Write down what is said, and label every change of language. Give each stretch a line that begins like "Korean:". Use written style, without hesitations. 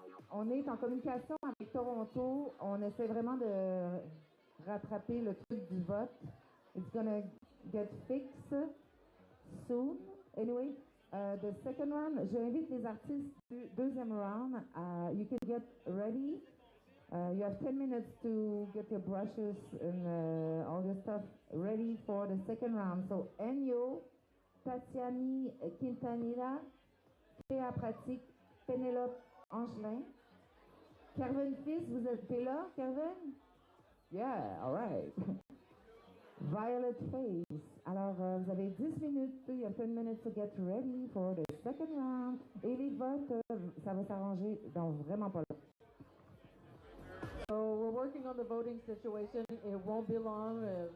French: en communication avec Toronto. On essaie vraiment de rattraper le truc du vote.
English: It's gonna get fixed soon. Anyway, the second round,
French: j'invite les artistes du deuxième round.
English: You can get ready. You have 10 minutes to get your brushes and all your stuff ready for the second round. So Anyo, Tatyani Quintanilha, CREAPRATICS, Penelope Angelin. Kervens Fils,
French: t'es là, Kerven?
English: Yeah, all right. Violet Faye.
French: Alors, vous avez 10 minutes.
English: You have 10 minutes to get ready for the second round.
French: Et les votes, ça va s'arranger dans vraiment pas longtemps.
English: So we're working on the voting situation. It won't be long.